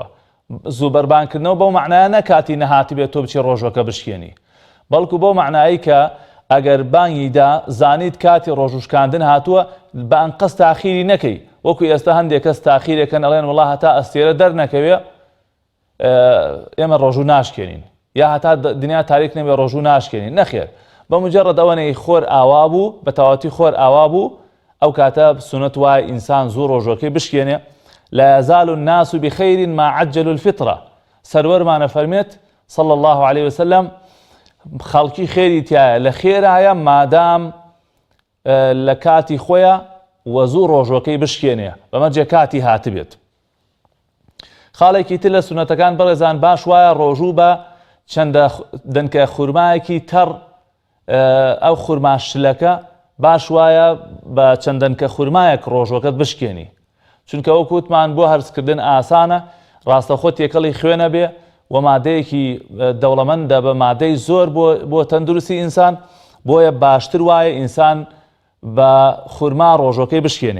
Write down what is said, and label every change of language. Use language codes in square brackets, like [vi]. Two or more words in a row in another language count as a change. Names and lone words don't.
[ckb] زوو بەربانگکردنەوە بەو معنایە نەکاتی نەهاتی بێت تۆ بچی ڕۆژەکە بشکێنی بەڵکو بۆ معنایی کە ئەگەر بانگیدا زانیت کاتی ڕۆژوشکاندن هاتووە بانگ قەس تاخیری نەکەی وەکو ئێستا هەندێک کەس تاخیرێکەن ئەڵێن وەڵا هەتا ئەستێرە دەرنەکەوێ ئێمە ڕۆژوو ناشکێنین یا هەتا دنیا تاریک نەبێ ڕۆژوو ناشکێنین. نەخێر بە مجرد ئەوەنەی خۆر ئاوا بوو بە تەواوەتی خۆر ئاوا بوو ئەو کاتە سونەت وای ئینسان زوو ڕۆژەکەی بشکێنێ. [ar] لا يزال الناس بخير ما عجلوا الفطرة. [ckb] سەروەرمانە فەرمێت [ar] صلى الله عليه وسلم [ckb] خەڵکی خێری تایە لە خێرایە مادام لە کاتی خۆیە وە زوو ڕۆژەکەی بشکێنێ بەمەجێ کاتی هاتبێت. خاڵێکی تر لە سونەتەکان بەڕێزان باش وایە ڕۆژوو بە چەندە دەنکە خورمایەکی تەڕ ئەو خورماشلەکە باش وایە بە چەندەنکە خورمایەک ڕۆژەکەت بشکێنی چونکە وەکوتمان بۆ هەرسکردن ئاسانە ڕاستەخۆ تێکەڵی خوێنە بێ و مادەیەکی دەوڵەمەندە بە مادەی زۆر بۆ تەندروستی ئینسان بۆیە باشتر وایە ئینسان بە خورما ڕۆژەکەی بشکێنێ.